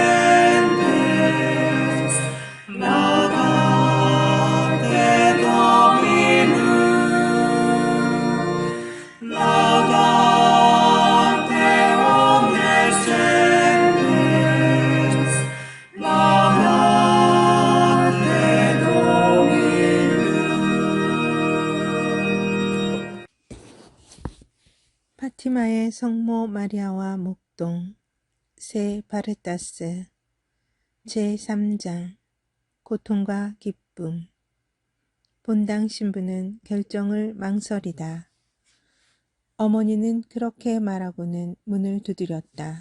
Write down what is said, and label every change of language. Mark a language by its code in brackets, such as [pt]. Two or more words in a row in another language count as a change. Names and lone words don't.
[la] gentes, laudate Dominum, laudate omnes gentes, laudate Dominum. [ko] 파티마의 성모 마리아와 목동 세 바르타스 제3장 고통과 기쁨. 본당 신부는 결정을 망설이다. 어머니는 그렇게 말하고는 문을 두드렸다.